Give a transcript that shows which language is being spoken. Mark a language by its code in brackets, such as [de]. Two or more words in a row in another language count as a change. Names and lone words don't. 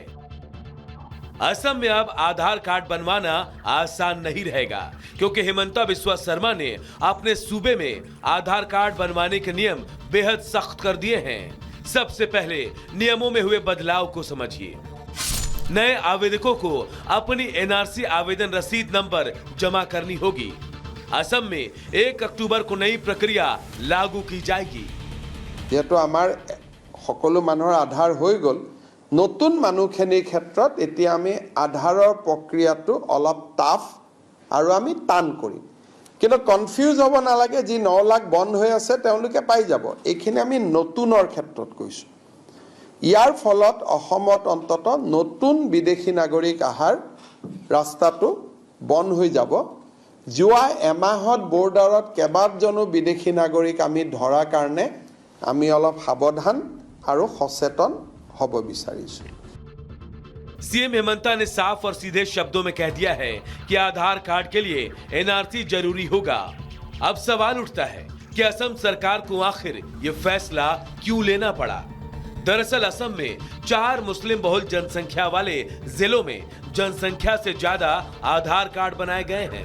[hi] असम में अब आधार कार्ड बनवाना आसान नहीं रहेगा, क्योंकि हिमंता बिस्वा शर्मा ने अपने सूबे में आधार कार्ड बनवाने के नियम बेहद सख्त कर दिए हैं। सबसे पहले नियमों में हुए बदलाव को समझिए। नए आवेदकों को अपनी एनआरसी आवेदन रसीद नंबर जमा करनी होगी। असम में 1 अक्टूबर को नई प्रक्रिया लागू की जाएगी। [as] যেহেতু আমাৰ সকলো মানুহৰ আধাৰ হৈ গ'ল, নতুন মানুহখিনিৰ ক্ষেত্ৰত এতিয়া আমি আধাৰৰ প্ৰক্ৰিয়াটো অলপ টাফ আৰু আমি টান কৰিম। কিন্তু কনফিউজ হ'ব নালাগে, যি 9 লাখ বন্ধ হৈ আছে তেওঁলোকে পাই যাব। এইখিনি আমি নতুনৰ ক্ষেত্ৰত কৈছোঁ। ইয়াৰ ফলত অসমত অন্তত নতুন বিদেশী নাগৰিক অহাৰ ৰাস্তাটো বন্ধ হৈ যাব। যোৱা এমাহত বৰ্ডাৰত কেইবাজনো বিদেশী নাগৰিক আমি ধৰাৰ কাৰণে আমি অলপ সাৱধান আৰু সচেতন হ'ব বিচাৰিছো। [hi] सीएम हिमंता ने साफ और सीधे शब्दों में कह दिया है कि आधार कार्ड के लिए एनआरसी जरूरी होगा। अब सवाल उठता है कि असम सरकार को आखिर ये फैसला क्यों लेना पड़ा। दरअसल असम में 4 मुस्लिम बहुल जनसंख्या वाले जिलों में जनसंख्या से ज्यादा आधार कार्ड बनाए गए हैं।